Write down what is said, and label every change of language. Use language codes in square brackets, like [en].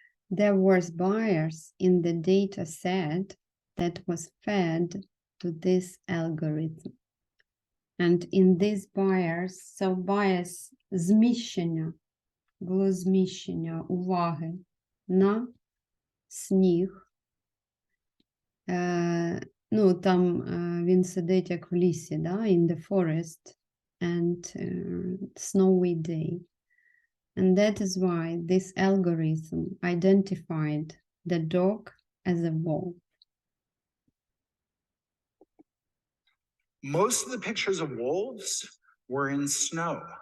[en] There was bias in the data set that was fed to this algorithm. And in this bias, so bias [uk] зміщення, було зміщення уваги на сніг. Ну, там він сидить як в лісі, да? [en] In the forest and snowy day. And that is why this algorithm identified the dog as a wolf. Most of the pictures of wolves were in snow.